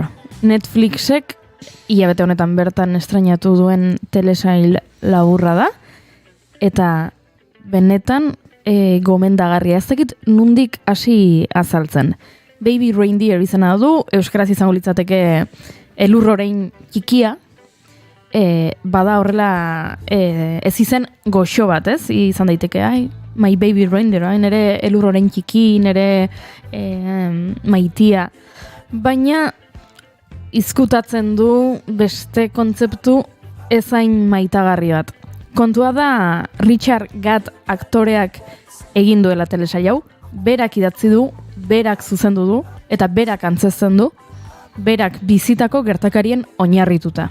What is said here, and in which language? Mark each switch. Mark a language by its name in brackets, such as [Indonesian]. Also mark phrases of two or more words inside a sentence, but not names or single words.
[Basque] Netflixek hilabete honetan bertan estrainatu duen telesail laburra da, eta benetan gomendagarria, ez dakit nundik hasi azaltzen. Baby Reindeer izena du, euskaraz izango litzateke elurrorein txikia, bada horrela ez izen goxo bat, ez? Izan daiteke, [English] my baby reindeer, [Basque] nere elurrorein txiki, nere maitia. Baina izkutatzen du beste kontzeptu ezain maitagarri bat. Kontua da Richard Gatt aktoreak egin duela telesail hau, berak idatzi du, berak zuzendu du, eta berak antzezten du, berak bizitako gertakarien oinarrituta.